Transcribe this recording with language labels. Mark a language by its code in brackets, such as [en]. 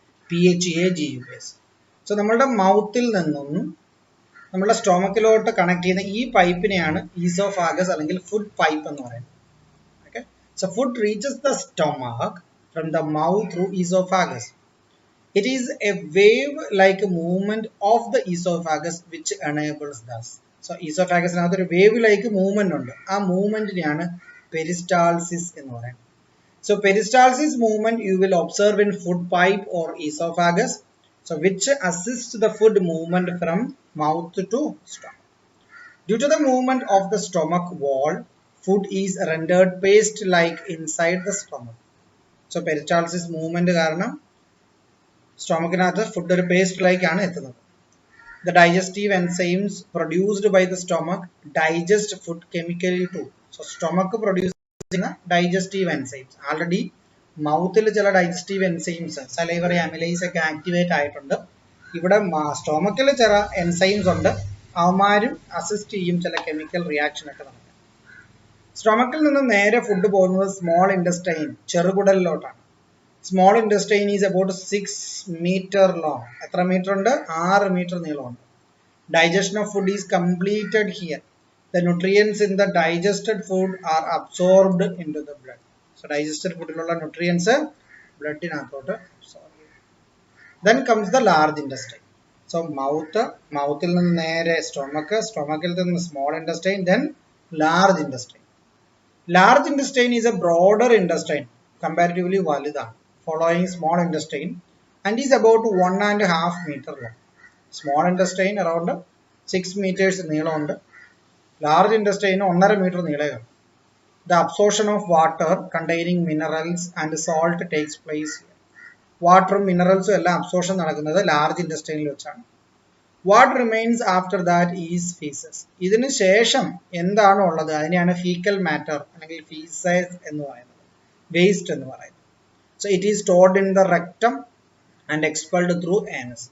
[ml] OESOPHAGUS. So നമ്മളുടെ മൗത്തിൽ നിന്നും നമ്മളുടെ സ്റ്റൊമക്കിലോട്ട് കണക്ട് ചെയ്യുന്ന ഈ പൈപ്പിനെയാണ് ഈസോഫാഗസ് അല്ലെങ്കിൽ ഫുഡ് പൈപ്പ് എന്ന് പറയുന്നത്. [en] Okay, so food reaches the stomach from the mouth through esophagus. It is a wave-like movement of the esophagus which enables this. [ml] So esophagus Nath ഒരു wave-like movement ഉണ്ട്. ആ മൂവ്മെന്റിനെയാണ് പെരിസ്റ്റാൾസിസ് എന്ന് പറയുന്നത്. [en] So peristalsis movement you will observe in food pipe or esophagus, so which assists the food movement from mouth to stomach. Due to the movement of the stomach wall, food is rendered paste-like inside the stomach. [ml] So peristalsis movement കാരണം സ്റ്റൊമക്കിനകത്ത് food ഒരു paste like ആണ് എത്തുന്നത്. [en] The digestive enzymes produced by the stomach digest food chemically too. So stomach produce ചെയ്യുന്ന digestive enzymes. [ml] Already മൗത്തിൽ ചില digestive enzymes, salivary amylase ഒക്കെ activate ആയിട്ടുണ്ട്. ഇവിടെ സ്റ്റൊമക്കിൽ ചില എൻസൈംസ് ഉണ്ട്, അവന്മാരും അസിസ്റ്റ് ചെയ്യും ചില കെമിക്കൽ റിയാക്ഷൻ ഒക്കെ നടക്കും. സ്റ്റൊമക്കിൽ നിന്ന് നേരെ ഫുഡ് പോകുന്നത് small intestine, ചെറുകുടലിലോട്ടാണ്. [en] Small intestine is about 6 metre long. [ml] എത്ര മീറ്റർ ഉണ്ട്? 6 മീറ്റർ നീളമുണ്ട്. [en] Digestion of food is completed here. The nutrients in the digested food are absorbed into the blood. [ml] So digested foodലുള്ള nutrients ബ്ലഡിനകത്തോട്ട് absorb ചെയ്യും. [en] Then comes the large intestine. [ml] So മൗത്തിൽ നിന്ന് നേരെ സ്റ്റൊമക്കിൽ നിന്ന് small intestine, then large intestine. [en] Large intestine is a broader intestine, comparatively [ml] വലുതാണ്, [en] following small intestine, and is about 1.5 meter long. Small intestine around 6 meters [ml] നീളമുണ്ട്. [en] Large intestine 1.5 meter [ml] നീളമാണ്. [en] The absorption of water containing minerals and salt takes place here. [ml] വാട്ടറും മിനറൽസും എല്ലാം absorption നടക്കുന്നത് large ഇൻഡസ്ട്രിയിൽ വെച്ചാണ്. [en] What remains after that is faeces. [ml] ഇതിന് ശേഷം എന്താണോ ഉള്ളത് അതിനെയാണ് ഫീക്കൽ മാറ്റർ അല്ലെങ്കിൽ ഫീസസ് എന്ന് പറയുന്നത്, വേസ്റ്റ് എന്ന് പറയുന്നത്. [en] So it is stored in the rectum and expelled through anus.